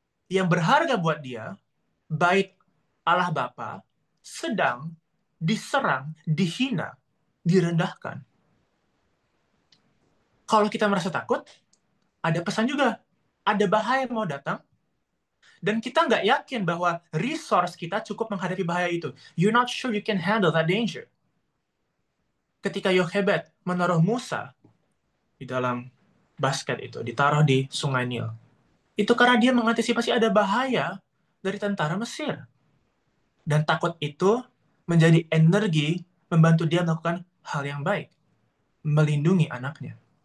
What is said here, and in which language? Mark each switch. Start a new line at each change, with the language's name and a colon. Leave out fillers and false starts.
Indonesian: Yang berharga buat dia, bait Allah Bapa, sedang diserang, dihina, direndahkan. Kalau kita merasa takut, ada pesan juga. Ada bahaya mau datang, dan kita nggak yakin bahwa resource kita cukup menghadapi bahaya itu.
English: You're not sure you can handle that danger.
Indonesian: Ketika Yochebed menaruh Musa di dalam basket itu, ditaruh di sungai Nil, itu karena dia mengantisipasi ada bahaya dari tentara Mesir. Dan takut itu menjadi energi membantu dia melakukan hal yang baik, melindungi anaknya.